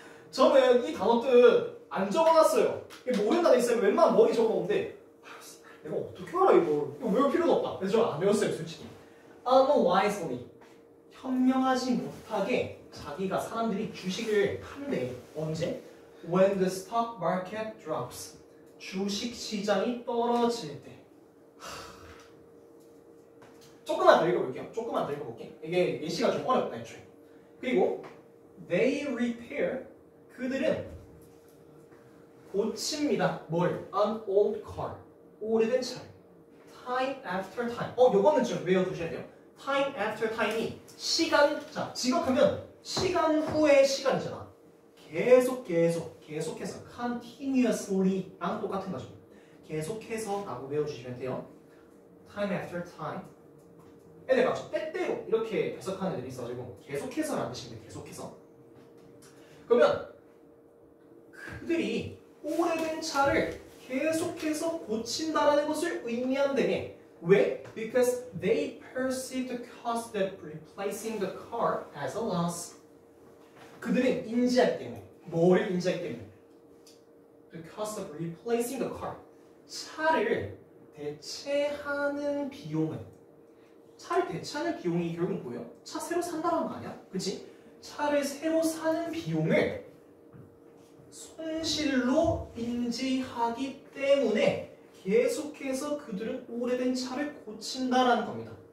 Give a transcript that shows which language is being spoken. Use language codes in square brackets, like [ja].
[ko] 저는 이 단어 뜻 안 적어놨어요. 모르는 단어 있으면 웬만하면 머리 적어놓는데 내가 어떻게 알아 이거 외울 필요도 없다. 그래서 저 안 외웠어요 솔직히. unwisely 현명하지 못하게 자기가 사람들이 주식을 판대. 언제? [en] When the stock market drops [ko] 주식 시장이 떨어질 때. 조금만 더 읽어볼게요. 조금만 더 읽어볼게. 이게 예시가 좀 어렵다 애초에. 그리고 [en] they repair [ko] 그들은 고칩니다. 뭘? [en] An old car [ko] 오래된 차를 [en] time after time. [ko] 요거는 좀 외워두셔야 돼요. [en] time after time [ko] 이 시간, 자, 지각하면 시간 후의 시간이잖아. 계속해서 continuously랑 똑같은 거죠. 계속해서 라고 외워주시면 돼요. [en] time after time. [ko] 애들 맞죠? 때때로 이렇게 해석하는 애들이 있어가지고 계속해서라는 뜻인데 계속해서. 그러면 그들이 오래된 차를 계속해서 고친다라는 것을 의미한다며. 왜? [en] Because they perceive the cost of replacing the car as a loss. [ko] 그들은 인지하기 때문에. 뭐를 인지하기 때문에? [en] The cost of replacing the car. [ko] 차를 대체하는 비용은. 차를 대체하는 비용이 결국 뭐예요? 차 새로 산다는 거 아니야? 그치? 차를 새로 사는 비용을 손실로 인지하기 때문에 계속해서 그들은 오래된 차를 고친다라는 겁니다.